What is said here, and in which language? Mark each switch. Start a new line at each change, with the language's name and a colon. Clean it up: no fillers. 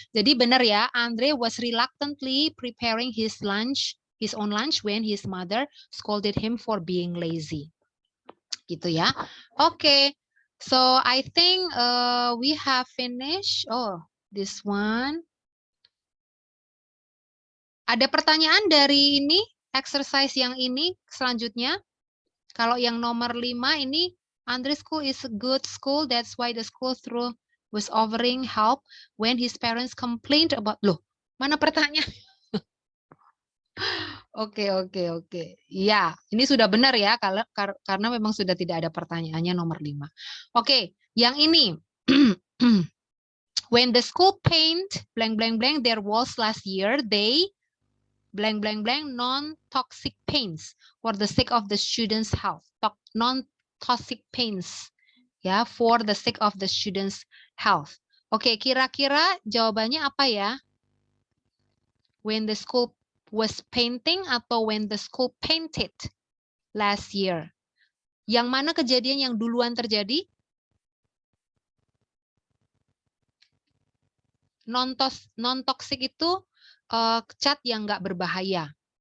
Indonesian: Jadi benar ya,
English: Andre was reluctantly preparing his own lunch when his mother scolded him for being lazy.
Indonesian: Gitu ya.
English: Oke. So I think we have finished. Oh, this one.
Indonesian: Ada pertanyaan dari ini, exercise yang ini selanjutnya?
English: Kalau yang nomor 5 ini, Andre's school is a good school, that's why the school was offering help when his parents complained about,
Indonesian: loh, mana pertanyaan? Oke. Ya, ini sudah benar ya, karena memang sudah tidak ada pertanyaannya nomor 5. Oke, yang ini.
English: When the school paint blank blank blank their walls last year, they blank blank blank non-toxic paints for the sake of the students' health. Non-toxic paints ya, for the sake of the students' health.
Indonesian: Oke, kira-kira jawabannya apa ya?
English: When the school was painting
Indonesian: atau
English: when the school painted last year?
Indonesian: Yang mana kejadian yang duluan terjadi? Non-toxic itu cat yang nggak berbahaya.